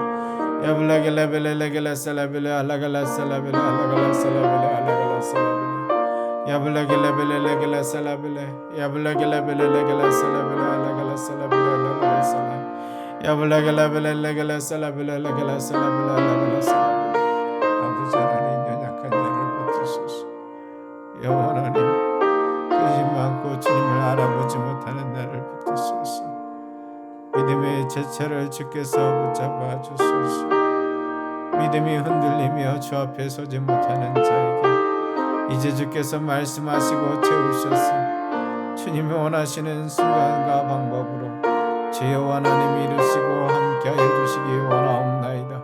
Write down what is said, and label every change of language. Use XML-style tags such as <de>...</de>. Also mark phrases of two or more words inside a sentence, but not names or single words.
<ko>Yabulagalabele legala salabile alagala salabile alagala salabile alagala salabile. Yabulagalabele legala salabile. Yabulagalabele legala salabile alagala salabile alagala salabile. Yabulagalabele legala salabile legala salabile alagala salabile. 아버지 하나님 연약한 자를 붙드소서. 여호와 하나님 의심 많고 주님을 알아보지 못하는 자를 붙드소서. 믿음의 제철을 주께서 붙잡아 주소서. 믿음이 흔들리며 주 앞에 서지 못하는 자에게 이제 주께서 말씀하시고 채우셔서 주님이 원하시는 순간과 방법으로 주여 하나님 이루시고 함께하여 주시기 원하옵나이다.</ko>